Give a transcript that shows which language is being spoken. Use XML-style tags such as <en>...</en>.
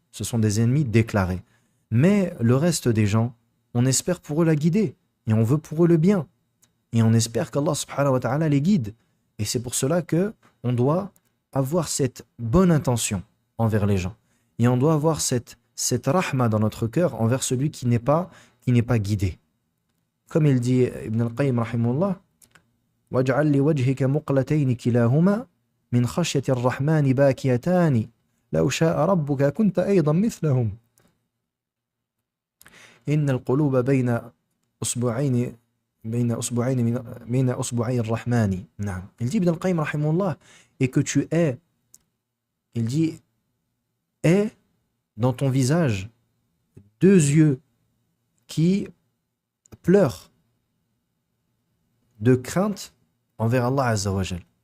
<fr>Ce sont des ennemis déclarés. Mais le reste des gens, on espère pour eux la guider, et on veut pour eux le bien. Et on espère qu'Allah subhanahu wa ta'ala les guide. Et c'est pour cela que on doit avoir cette bonne intention envers les gens. Et on doit avoir cette rahma dans notre cœur envers celui qui n'est pas guidé. Comme il dit</fr> <ar>Ibn al-Qayyim rahimahullah, وَاجْعَلْ لِوَجْهِكَ مُقْلَتَيْنِ كِلَاهُمَا مِنْ خَشْيَةِ الرَّحْمَنِ بَاكِيَتَانِ لَوْ شَاءَ رَبُّكَ كُنْتَ أَيْضًا مِثْلَهُمْ إِنَّ الْقُلُوبَ بَيْنَ أُصْبُعَيْنِ الرحمن. نعم.</ar> <fr>Il dit Ibn al-Qayyim rahimahullah, et que tu aies, il dit, aie dans ton visage deux yeux qui pleurent de crainte envers Allah Azza wa Jal.</fr>